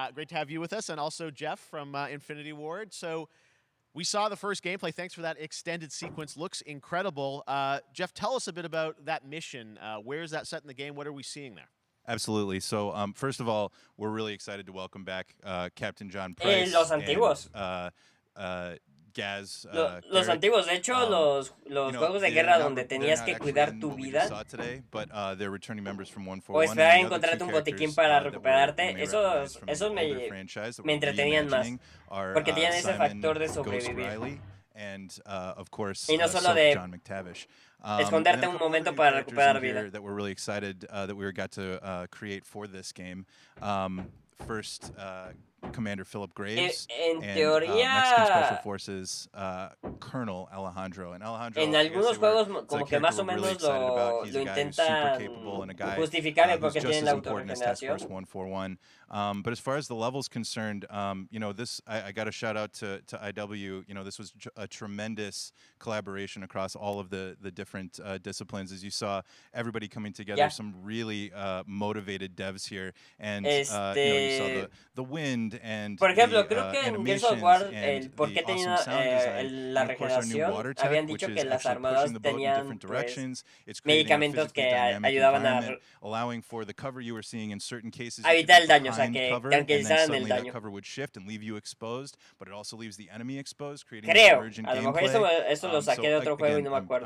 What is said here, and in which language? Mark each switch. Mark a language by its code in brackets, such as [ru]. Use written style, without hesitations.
[en] Great to have you with us. And also Jeff from Infinity Ward. So we saw the first gameplay. Thanks for that extended sequence. Looks incredible. Jeff, tell us a bit about that mission. Where is that set in the game? What are we seeing there? Absolutely. So, first of all, we're really excited to welcome back Captain John Price. [es] Los antiguos. [en] And, Gaz. [es] Los antiguos, de hecho, los juegos de guerra donde tenías que cuidar tu vida. O esperar a encontrarte un botiquín para recuperarte. Esos me entretenían más. Porque tenían ese factor de sobrevivir. Y no solo de esconderte un momento para recuperar vida. [en] That we're really excited that we got to create for this game. First, Commander Philip Graves and Mexican Special Forces Colonel Alejandro. And Alejandro, [es] en algunos juegos como que más o menos lo intentan justificar el por qué tienen la autorregeneración. [en] But as far as the level's concerned, you know, this I got a shout out to IW. You know, this was a tremendous collaboration across all of the different disciplines. As you saw, everybody coming together. Some really motivated devs here, and you know, you saw the wind [es] Por ejemplo, creo que en Gears of War, por qué tenía la regeneración, habían dicho que las armaduras tenían pues, medicamentos que ayudaban a evitar el daño, o sea, que tranquilizaran el daño. Creo, a lo mejor eso lo saqué de otro juego y no me acuerdo.